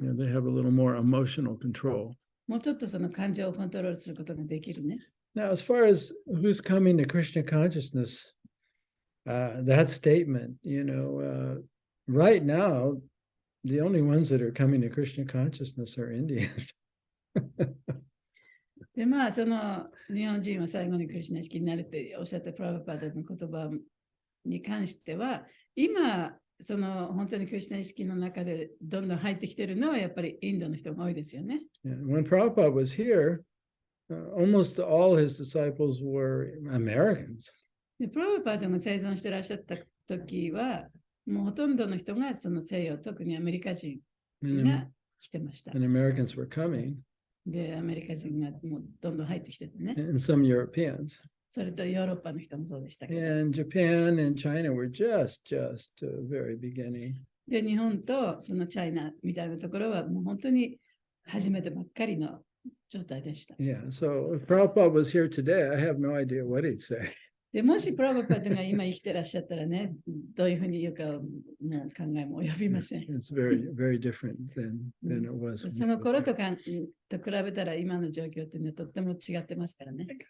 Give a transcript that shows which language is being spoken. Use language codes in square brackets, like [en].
[en] You know, they have a little more emotional control. [ja] もうちょっとその感情をコントロールすることができるね。 [en] Now, as far as who's coming to Krishna consciousness, that statement, right now, the only ones that are coming to Krishna consciousness are Indians. [ja] で、まあ、その日本人は最後にクリシュナ意識になるっておっしゃったプラブパダの言葉に関しては、今、その本当にクリシュナ意識の中でどんどん入ってきてるのはやっぱりインドの人が多いですよね。 [en] When Prabhupada was here, almost all his disciples were Americans. [ja] で、プラブパダが生存してらっしゃった時は、もうほとんどの人がその西洋、特にアメリカ人が来てました。 [en] And Americans were coming. [ja] で、アメリカ人がもうどんどん入ってきててね。 [en] And some Europeans. [ja] それとヨーロッパの人もそうでしたけど。 [en] And Japan and China were just very beginning. [ja] で、日本とそのチャイナみたいなところはもう本当に初めてばっかりの状態でした。 [en] Yeah, so if Prabhupada was here today, I have no idea what he'd say. [ja] でもしプラブパダが今生きてらっしゃったらね、どういうふうに言うかもう考えも及びません。 [en] It's very, very different than it was. [ja] その頃と比べたら今の状況っていうのはとっても違ってますからね。